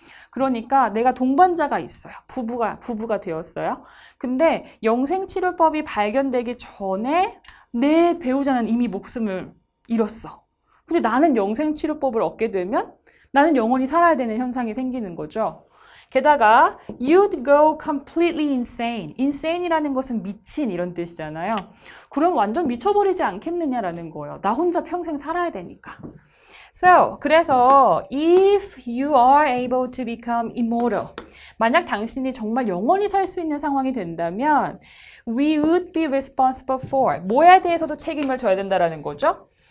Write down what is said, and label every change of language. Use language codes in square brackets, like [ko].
[ko] 그러니까 내가 동반자가 있어요. 부부가 되었어요. 근데 영생치료법이 발견되기 전에 내 배우자는 이미 목숨을 잃었어. 근데 나는 영생치료법을 얻게 되면 나는 영원히 살아야 되는 현상이 생기는 거죠. 게다가 [en] you'd go completely insane. [ko] insane이라는 것은 미친 이런 뜻이잖아요. 그럼 완전 미쳐버리지 않겠느냐라는 거예요. 나 혼자 평생 살아야 되니까. 그래서 [en] if you are able to become immortal, [ko] 만약 당신이 정말 영원히 살 수 있는 상황이 된다면 [en] we would be responsible for, [ko] 뭐에 대해서도 책임을 져야 된다라는 거죠.